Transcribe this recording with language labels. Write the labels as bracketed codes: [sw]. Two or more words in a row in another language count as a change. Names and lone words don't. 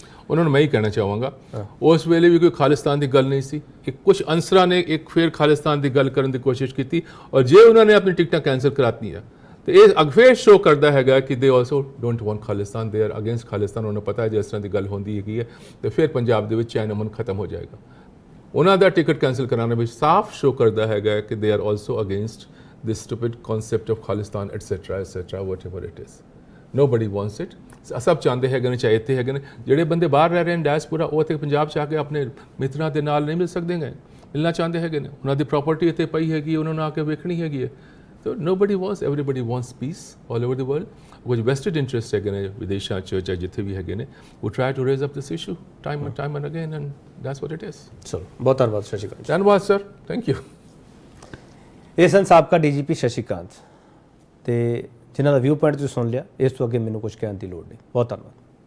[pa] ਉਹਨਾਂ ਨੂੰ ਮੈਂ ਹੀ ਕਹਿਣਾ ਚਾਹਾਂਗਾ ਉਸ ਵੇਲੇ ਵੀ ਕੋਈ ਖਾਲਿਸਤਾਨ ਦੀ ਗੱਲ ਨਹੀਂ ਸੀ ਕਿ ਕੁਝ ਅਨਸਰਾਂ ਨੇ ਇੱਕ ਫਿਰ ਖਾਲਿਸਤਾਨ ਦੀ ਗੱਲ ਕਰਨ ਦੀ ਕੋਸ਼ਿਸ਼ ਕੀਤੀ ਔਰ ਜੇ ਉਹਨਾਂ ਨੇ ਆਪਣੀ ਟਿਕਟਾਂ ਕੈਂਸਲ ਕਰਾਤੀਆਂ ਤੇ ਇਹ ਅਗਫੇਰ ਸ਼ੋ ਕਰਦਾ ਹੈਗਾ ਕਿ [en] they also don't want Khalistan, they are against Khalistan. [pa] ਉਹਨਾਂ ਨੂੰ ਪਤਾ ਹੈ ਜੇ ਇਸ ਤਰ੍ਹਾਂ ਦੀ ਗੱਲ ਹੁੰਦੀ ਹੈਗੀ ਹੈ ਤੇ ਫਿਰ ਪੰਜਾਬ ਦੇ ਵਿੱਚ ਚੈਨ ਅਮਨ ਖਤਮ ਹੋ ਜਾਏਗਾ। ਉਹਨਾਂ ਦਾ ਟਿਕਟ ਕੈਂਸਲ ਕਰਾਉਣਾ ਵਿੱਚ ਸਾਫ਼ ਸ਼ੋ ਕਰਦਾ ਹੈਗਾ ਕਿ [en] they are also against this stupid concept of Khalistan etc whatever it is. Nobody wants it. [pa] ਸਭ ਚਾਹੁੰਦੇ ਹੈਗੇ ਨੇ, ਚਾਹੇ ਇੱਥੇ ਹੈਗੇ ਨੇ ਜਿਹੜੇ ਬੰਦੇ ਬਾਹਰ ਰਹਿ ਰਹੇ ਨੇ ਡਾਇਸਪੋਰਾ, ਉਹ ਇੱਥੇ ਪੰਜਾਬ 'ਚ ਆ ਕੇ ਆਪਣੇ ਮਿੱਤਰਾਂ ਦੇ ਨਾਲ ਨਹੀਂ ਮਿਲ ਸਕਦੇ ਗਏ, ਮਿਲਣਾ ਚਾਹੁੰਦੇ ਹੈਗੇ ਨੇ। ਉਹਨਾਂ ਦੀ ਪ੍ਰਾਪਰਟੀ ਇੱਥੇ ਪਈ ਹੈਗੀ, ਉਹਨਾਂ ਨੂੰ ਆ ਕੇ ਵੇਖਣੀ ਹੈਗੀ ਹੈ। [en] So nobody wants, everybody wants peace all over the world. [pa] ਕੁਝ [en] vested interest [pa] ਹੈਗੇ ਨੇ ਵਿਦੇਸ਼ਾਂ 'ਚ ਚਾਹੇ ਜਿੱਥੇ ਵੀ ਹੈਗੇ ਨੇ, [en] who try to raise up this issue time and again and that's what it is. [pa] ਚਲੋ ਬਹੁਤ ਧੰਨਵਾਦ ਸ਼ਸ਼ੀ ਕਾਂਤ। ਧੰਨਵਾਦ ਸਰ, [en] thank you. [pa] ਇਹ ਸਨ ਸਾਬਕਾ ਡੀਜੀਪੀ ਸ਼ਸ਼ੀ ਕਾਂਤ ਤੇ ਜਿਨ੍ਹਾਂ ਦਾ [en] view point [pa] ਤੁਸੀਂ ਸੁਣ ਲਿਆ। ਇਸ ਤੋਂ ਅੱਗੇ ਮੈਨੂੰ ਕੁਝ ਕਹਿਣ ਦੀ ਲੋੜ ਨਹੀਂ। ਬਹੁਤ ਧੰਨਵਾਦ।